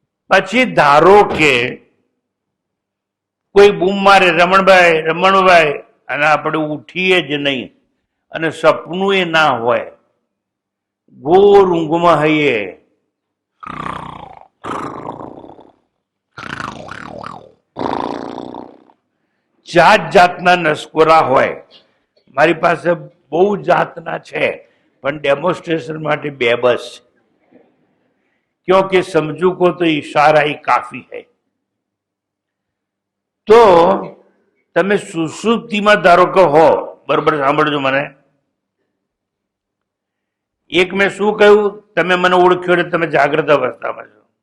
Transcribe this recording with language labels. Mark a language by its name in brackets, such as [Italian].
[Gujarati] પછી ધારો કે કોઈ બૂમ મારે, રમણભાઈ, અને આપણે ઉઠીએ જ નહીં અને સપનું એ ના હોય, ઘોર ઊંઘમાં હઈએ, જાત જાતના નસકોરા હોય. મારી પાસે બહુ જાતના છે, પણ ડેમોન્સ્ટ્રેશન માટે બે બસ. [Hindi] क्योंकि समझू को तो इशारा ही काफी है. [Gujarati] તો તમે સુષુપ્તિમાં ધારો કે હો, બરોબર, સાંભળજો મને. એક મેં શું કહ્યું? તમે મને ઓળખ્યો એટલે તમે જાગ્રત અવસ્થામાં છો.